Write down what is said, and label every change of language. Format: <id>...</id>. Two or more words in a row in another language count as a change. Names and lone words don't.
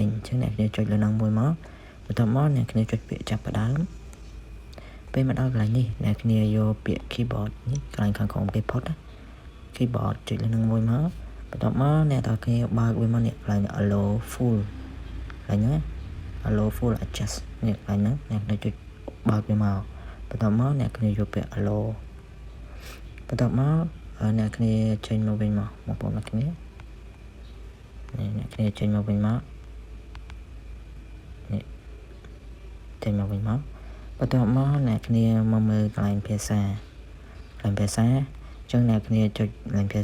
<km>ញអញ្ចឹងអ្នកគ្នាចុចលើហ្នឹងមួយមកបន្ទាប់មកអ្នកគ្នាចុចពាក្យចាប់ផ្ដើមពេលមកដល់កន្លែងនេះអ្នកគ្នា យកពាក្យ keyboard នេះកន្លែងខាងក្រោមគេផុត keyboard ចុចលើហ្នឹងមួយមកបន្ទាប់មកអ្នកទាំងគ្នាបើកវាមកនេះកន្លែង</km> <en>allow full</en> <km>កន្លែងហ្នឹង</km> <en>allow full adjust</en> <km>នេះកន្លែងហ្នឹងអ្នកគ្នាចុចបើកវាមកបន្ទាប់មកអ្នកគ្នាយកពាក្យ allow បន្ទាប់មកអ្នកគ្នាចេញមកវិញមកបងប្អូនអ្នកគ្នាអ្នកគ្នាចេញមកវិញមក នេះចេញមកវិញមកបន្ទាប់មកអ្នកគ្នាមកមើលកន្លែងភាសាអញ្ចឹងអ្នកគ្នាចុចកន្លែងភា</km>